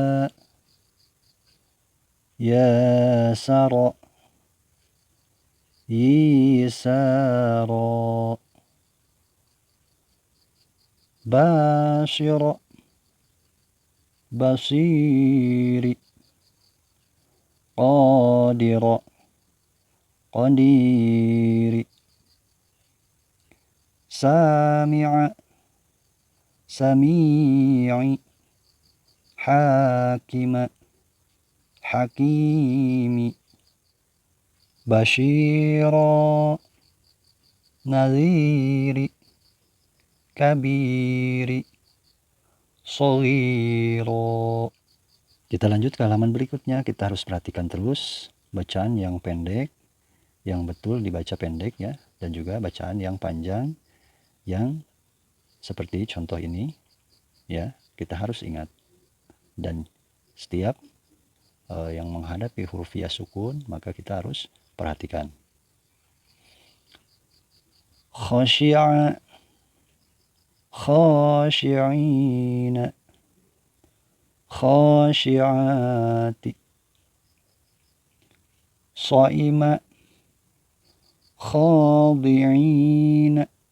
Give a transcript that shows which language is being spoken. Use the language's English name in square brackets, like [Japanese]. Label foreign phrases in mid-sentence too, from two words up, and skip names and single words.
[Arabic] يَسَرَ، يِسَرَ، بَشِيرَا، بَصِيرِ، قَدِيرَا، قَدِيرِ، سَمِيعَا, سَمِيعِ، حَكِيمَا, حَكِيمِ، بَشِيرَا، نَذِيرِ، كَبِيرِ، صَغِيرَا. [Indonesian] Kita lanjut ke halaman berikutnya. Kita harus perhatikan terus bacaan yang pendek, yang betul dibaca pendek ya, dan juga bacaan yang panjang yang seperti contoh ini ya, kita harus ingat. Dan setiap yang menghadapi huruf ya sukun, maka kita harus perhatikan. [Arabic] خَاشِعَ، خَاشِعِينَ، خَاشِعَاتِ, صَائِمَ، خَادِعِينَ,